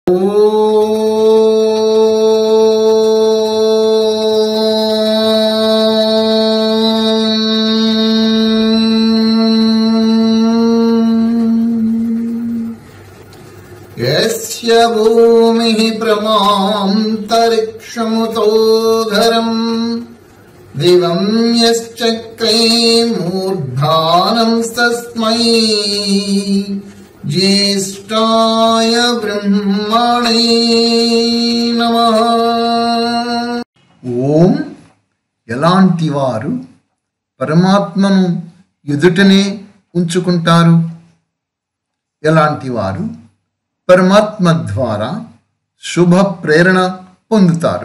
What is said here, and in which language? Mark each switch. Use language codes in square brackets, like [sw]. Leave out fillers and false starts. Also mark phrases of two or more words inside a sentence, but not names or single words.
[sa] यस्य भूमिः प्रमान्तरिक्षमुतो घरम् दिवं यश्चक्रे मूर्धानं तस्मै ज्येष्ठाय ब्रह्मणे नमः। [te] ఓం ఎలాంటి వారు పరమాత్మను ఎదుటనే ఉంచుకుంటారు? ఎలాంటి వారు పరమాత్మ ద్వారా శుభ ప్రేరణ పొందుతారు?